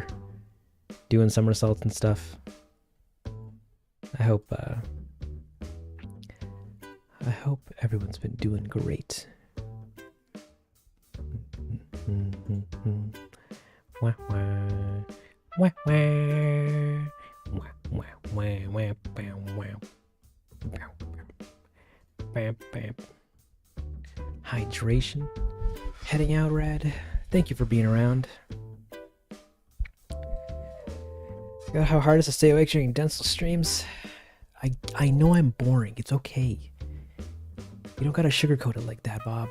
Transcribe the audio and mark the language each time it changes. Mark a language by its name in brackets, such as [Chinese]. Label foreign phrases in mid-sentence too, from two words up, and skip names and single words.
[English] Doing somersaults and stuff? I hope everyone's been doing great. Wah, wah. Wah, wah. Wah, wah, wah, wah, bam, wow. Bam, bam. Hydration. Heading out, Red. Thank you for being around. Forgot how hard it is to stay awake during Densle streams. I know I'm boring. It's okay. You don't gotta sugarcoat it like that, Bob.